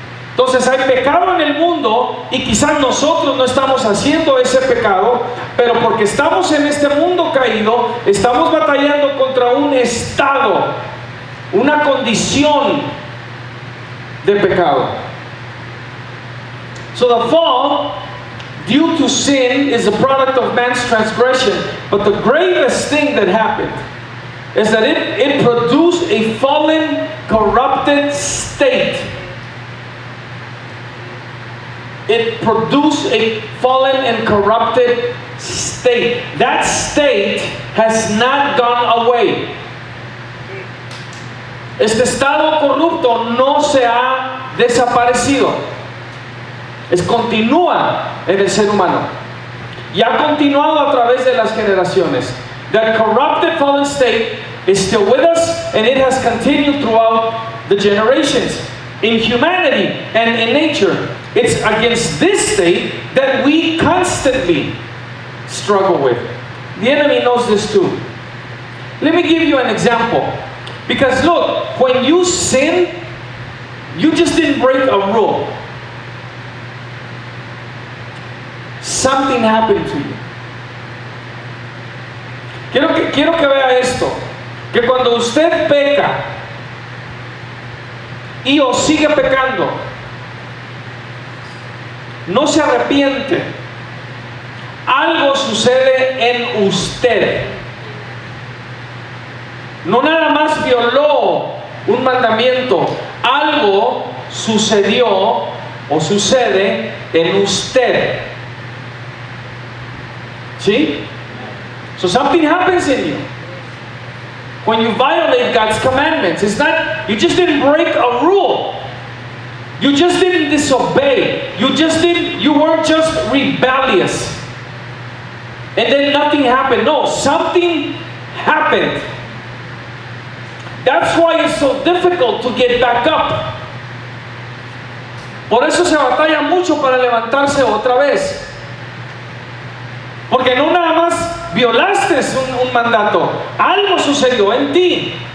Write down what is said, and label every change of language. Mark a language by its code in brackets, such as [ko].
[es] Entonces hay pecado en el mundo y quizás nosotros no estamos haciendo ese pecado, pero porque estamos en este mundo caído, estamos batallando contra un estado, una condición de pecado. [en] So the fall, due to sin, is a product of man's transgression. But the gravest thing that happened is that it produced a fallen, corrupted state. It produced a fallen and corrupted state. That state has not gone away. [es] Este estado corrupto no se ha desaparecido. Continúa en el ser humano y ha continuado a través de las generaciones. [en] That corrupted fallen state is still with us, and it has continued throughout the generations. In humanity and in nature, it's against this state that we constantly struggle with. The enemy knows this too. Let me give you an example. Because look, when you sin, you just didn't break a rule. Something happened to you. [es] Quiero que vea esto, que cuando usted peca y o sigue pecando, no se arrepiente, algo sucede en usted. No nada más violó un mandamiento, algo sucedió o sucede en usted. ¿Sí? [en] So something happens in you when you violate God's commandments. It's not, you just didn't break a rule. You just didn't disobey. You weren't just rebellious. And then nothing happened. No, something happened. That's why it's so difficult to get back up. [es] Por eso se batalla mucho para levantarse otra vez. Porque no nada más violaste un mandato, algo sucedió en ti.